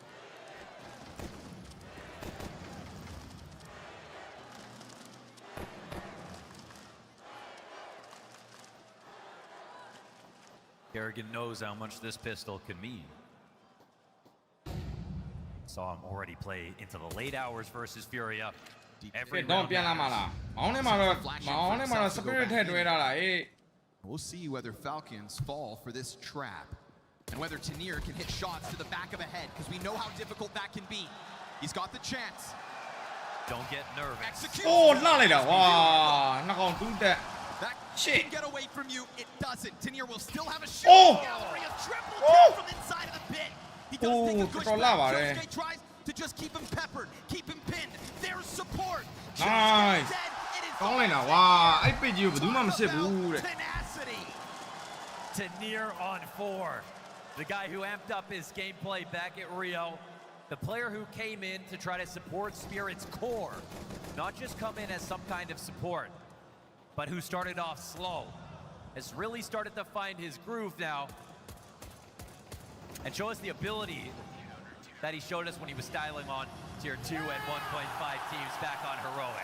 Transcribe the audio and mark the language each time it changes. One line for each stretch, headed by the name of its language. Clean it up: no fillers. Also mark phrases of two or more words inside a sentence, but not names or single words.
English: Kerrigan knows how much this pistol can mean. Saw him already play into the late hours versus Furia. Every
Burmese: တော့
English: round
Burmese: ပြန်လာမှာလားမောင်းထဲမှာတော့ spirit ထည့်တွဲထားတာအေး
English: We'll see whether Falcons fall for this trap and whether Tanir can hit shots to the back of a head, because we know how difficult that can be. He's got the chance. Don't get nervous. Execute.
Burmese: အိုးလှလိုက်တာဝါနှစ်ကောင်တူးတက်
English: That Shit. can get away from you. It doesn't. Tanir will still have a Oh. shooting gallery of triple kill from inside of the pit. He does Oh, take a push controla, back. vale. Kyosuke tries to just keep him peppered, keep him pinned. There's support. Nice. Kyosuke dead. It is
Burmese: ကောင်းလိုက်တာဝါအဲ့ပစ်ကြီးကိုဘယ်သူမှမစစ်ဘူးတဲ့
English: tenacity. Tanir on 4. The guy who amped up his gameplay back at Rio. The player who came in to try to support Spirit's core. Not just come in as some kind of support, but who started off slow. Has really started to find his groove now. And show us the ability that he showed us when he was styling on Tier 2 and 1.5 teams back on Heroic.